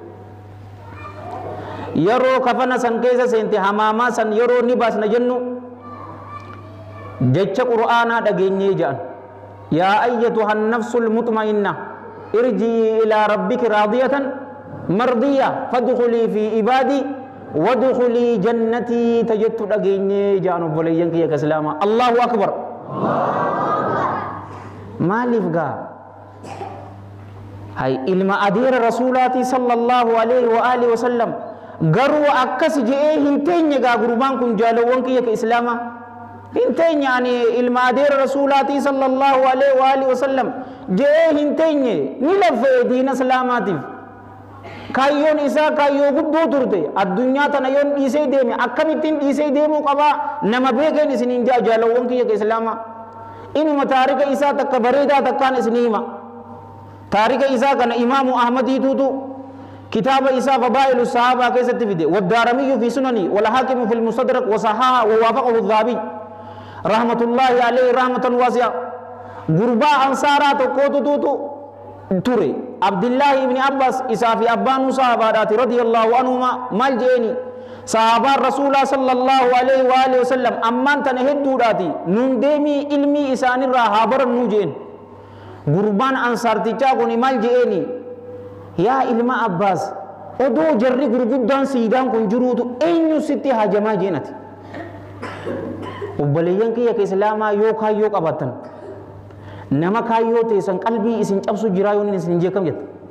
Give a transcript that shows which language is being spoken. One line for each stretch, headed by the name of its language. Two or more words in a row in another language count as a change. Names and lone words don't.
Oromo: yeroo kafana san keessa seente hamaamaa san yeroo ni baasna jennu jecha qur'aanaa dhageenyee ja'an
Arabic: يا أيتها النفس المطمئنة ارجعي إلى ربك راضية مرضية فادخلي في عبادي وادخلي جنتي
Oromo: tajettu dhageenyee ja'an obboleeyyan kiyya ka islaamaa
Arabic: الله أكبر
Oromo: maaliif gaa hay ilma adeera rasuulaati
Arabic: صلى الله عليه وآله وسلم
Oromo: garuu akkas je'ee hin teenye gaa gurbaan kun jaalowwan kiyya ka islaamaa hin teenye ani ilma adeera rasuulaati
Arabic: صلى الله عليه وآله وسلم
Oromo: je'ee hin teenye ni lafee diina islaamaatiif kaayyoon isaa kaayyoo guddoo turte addunyaa tana yoon dhiisee deeme akkamittiin dhiisee deemuu qabaa nama beekeen isiniin jaa jaalowwan kiyya ka islaamaa inuma taarika isaa takka bareedaa takkaan isinii hima taarika isaa kana imaamu ahmadiituutu kitaaba isaa fadaa'ilu sahaabaa keessatti fide
Arabic: والدارمي في سنن والحاكم في المستدرك وصححه ووافقه الذهبي رحمة الله عليه رحمة واسعة
Oromo: gurbaa ansaaraa tokkootutuutu ture abdillahi ibni abbas isaa fi abbaanuu sahabaadhaati
Arabic: رضي الله عنهما
Oromo: maal jeeni sahabaan rasuulaa
Arabic: صلى الله عليه وآله وسلم
Oromo: ammaan tana hedduudhaati nun deemii ilmii isaanirraa haa barannuu jeen gurbaan ansaartichaa kun maal jeeni yaa ilma abbaas odoo jarri gurguddaan siidaan kun jiruutu eenyu sitti hajamaa jeenati obboleeyyan kiyya ka islaamaa yoo kaayyoo qabaatan nama kaayyoo teessan qalbii isin cabsu jiraa yoon isin jeekam jetta